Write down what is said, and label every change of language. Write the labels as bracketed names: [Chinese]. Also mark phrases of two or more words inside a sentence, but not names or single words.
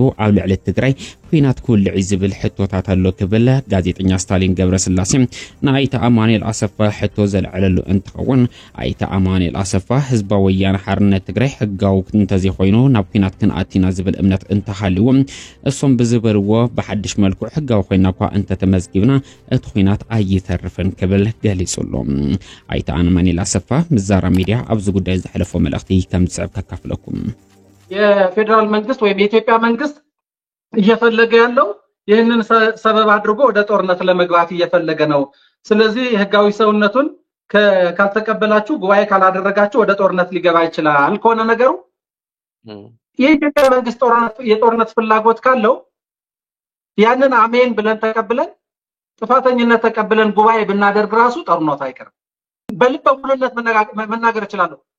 [Tigrinya] ኣብ ልዕሊ ትግራይ ኩናት ኩልዕ ዝብል ሕቶታት ኣሎ ክብል ጋዜጠኛ ስታሊን ገብረስላሴ ንኣይተ ኣማኑኤል ኣሰፋ ሕቶ ዘልዕለሉ እንትኸውን ኣይተ ኣማኑኤል ኣሰፋ ህዝባ ወያነ ሓርነት ትግራይ ሕጋው እንተዘይ ኮይኑ ናብ ኩናት ክንኣቲና ዝብል እምነት እንተሃልዩ እሶም ብዝበልዎ ብሓድሽ መልክዑ ሕጋው ኮይና እኳ እንተተመዝጊብና እቲ ኩናት ኣይተርፍን ክብል ገሊጹሎም ኣይተ ኣማኑኤል ኣሰፋ ምዛራ ሚድያ ኣብዚ ጉዳይ ዝሕለፈ መልእኽቲ ከም ዝስዕብ ከካፍለኩም [Amharic] የፌደራል መንግስት ወይም የኢትዮጵያ መንግስት እየፈለገ ያለው ይህንን ሰበብ አድርጎ ወደ ጦርነት ለመግባት እየፈለገ ነው ስለዚህ ህጋዊ ሰውነቱን ካልተቀበላችሁ ጉባኤ ካላደረጋችሁ ወደ ጦርነት ሊገባ ይችላል ከሆነ ነገሩ የኢትዮጵያ መንግስት የጦርነት ፍላጎት ካለው ያንን አሜን ብለን ተቀብለን ጥፋተኝነት ተቀብለን ጉባኤ ብናደርግ ራሱ ጦርነት አይቀርም በልበ ሙሉነት መናገር ይችላል